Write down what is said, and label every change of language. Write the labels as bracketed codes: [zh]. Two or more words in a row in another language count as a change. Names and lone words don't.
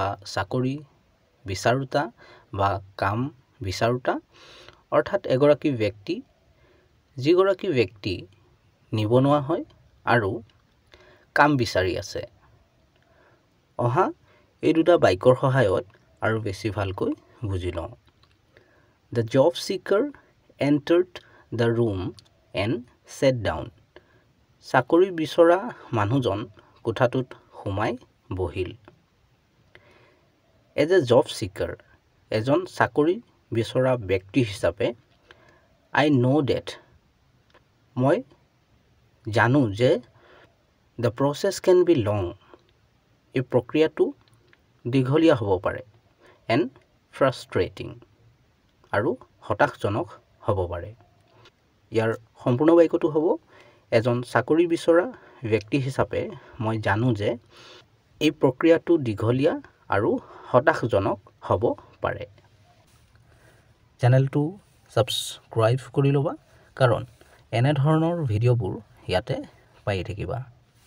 [as] চাকৰি বিচাৰোতা বা কাম বিচাৰোতা অৰ্থাৎ এগৰাকী ব্যক্তি যিগৰাকী ব্যক্তি নিবনুৱা হয় আৰু কাম বিচাৰি আছে অহা এই দুটা বাক্যৰ সহায়ত আৰু বেছি ভালকৈ বুজি লওঁ [en] The job seeker entered the room and sat down. [as] চাকৰি বিচৰা মানুহজন কোঠাটোত সোমাই বহিল [en] As a job seeker, [as] এজন চাকৰি বিচৰা ব্যক্তি হিচাপে [en] I know that [as] মই জানো যে [en] the process can be long. [as] এই প্ৰক্ৰিয়াটো দীঘলীয়া হ'ব পাৰে [en] and frustrating [as] আৰু হতাশজনক হ'ব পাৰে ইয়াৰ সম্পূৰ্ণ বাক্যটো হ'ব এজন চাকৰি বিচৰা ব্যক্তি হিচাপে মই জানো যে এই প্ৰক্ৰিয়াটো দীঘলীয়া আৰু হতাশজনক হ'ব পাৰে চেনেলটো সাবস্ক্ৰাইব কৰি ল'বা কাৰণ এনে ধৰণৰ ভিডিঅ'বোৰ ইয়াতে পাই থাকিবা